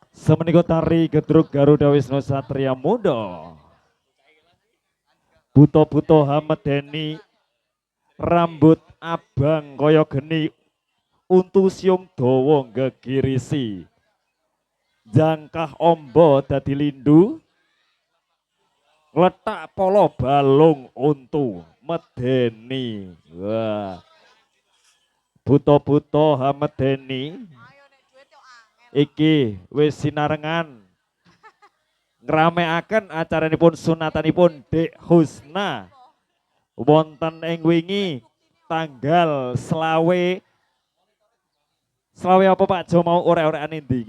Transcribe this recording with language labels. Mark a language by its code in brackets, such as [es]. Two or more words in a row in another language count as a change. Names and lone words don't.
[jv] Semenika tari Gedruk Garuda Wisnu Satria Muda. Buto-buto hamedeni rambut abang kaya geni untu siung dawa gegirisi. Jangkah ombo dadi lindu letak polo balung untu medeni. Wah. Buto-buto hamedeni iki wis sinarengan ngramekaken acaranipun sunatanipun Dek Husna wonten ing wingi tanggal selawe apa Pak Jo mau orek-orekan endi iki.